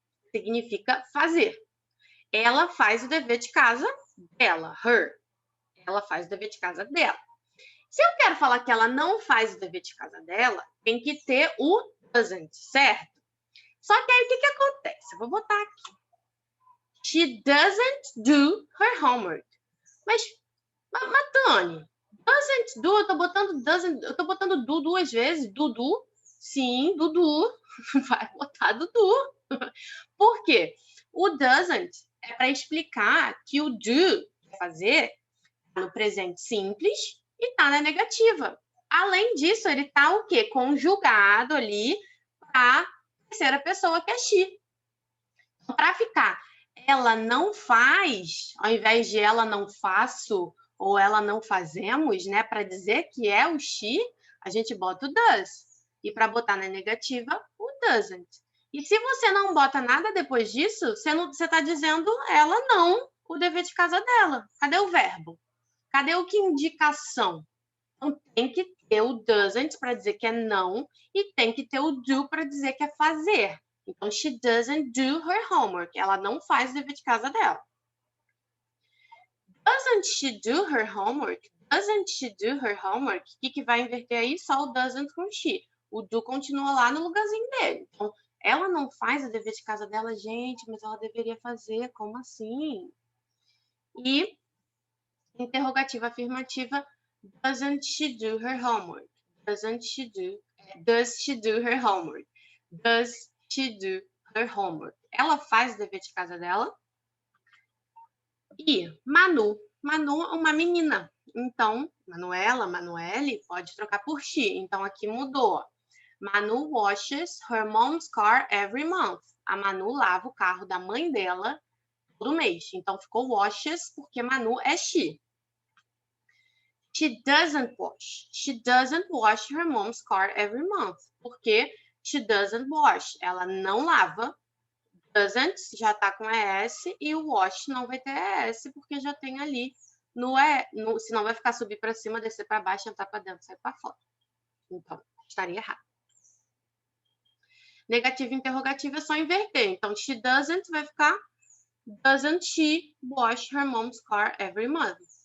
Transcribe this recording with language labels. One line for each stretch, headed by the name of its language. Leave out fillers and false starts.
Portuguese: Significa fazer. Ela faz o dever de casa dela, her. Ela faz o dever de casa dela. Se eu quero falar que ela não faz o dever de casa dela, tem que ter o doesn't, certo? Só que aí o que acontece? Eu vou botar aqui.
English: She doesn't do her homework.
Portuguese: Mas Tani,
English: doesn't do,
Portuguese: eu tô botando do duas vezes. Dudu? Sim, Dudu. Vai botar Dudu. Por quê? O doesn't é para explicar que o do, fazer, no presente simples e tá na negativa. Além disso, ele tá o quê? Conjugado ali para a terceira pessoa, que é she. Para ficar ela não faz, ao invés de ela não faço ou ela não fazemos, né? Para dizer que é o she, a gente bota o does. E para botar na negativa, o doesn't. E se você não bota nada depois disso, você está dizendo ela não, o dever de casa dela. Cadê o verbo? Cadê o que indicação? Então tem que ter o doesn't para dizer que é não e tem que ter o do para dizer que é fazer. Então,
English: she doesn't do her homework.
Portuguese: Ela não faz o dever de casa dela.
English: Doesn't she do her homework? Doesn't she do her homework?
Portuguese: O que vai inverter aí? Só o doesn't com she. O do continua lá no lugarzinho dele. Então, ela não faz o dever de casa dela, gente, mas ela deveria fazer. Como assim? E interrogativa afirmativa,
English: doesn't she do her homework? Does she do her homework? Does she do her homework?
Portuguese: Ela faz o dever de casa dela? E Manu. Manu é uma menina. Então, Manuela, Manuele, pode trocar por she. Então, aqui mudou.
English: Manu washes her mom's car every month.
Portuguese: A Manu lava o carro da mãe dela todo mês. Então, ficou washes porque Manu é she.
English: She doesn't wash. She doesn't wash her mom's car every month.
Portuguese: Porque
English: she doesn't wash.
Portuguese: Ela não lava. Doesn't já tá com ES e o wash não vai ter ES porque já tem ali no E. Senão vai ficar subir para cima, descer para baixo, entrar para dentro, sair para fora. Então, estaria errado. Negativa e interrogativa é só inverter. Então,
English: she doesn't
Portuguese: vai ficar
English: doesn't she wash her mom's car every month?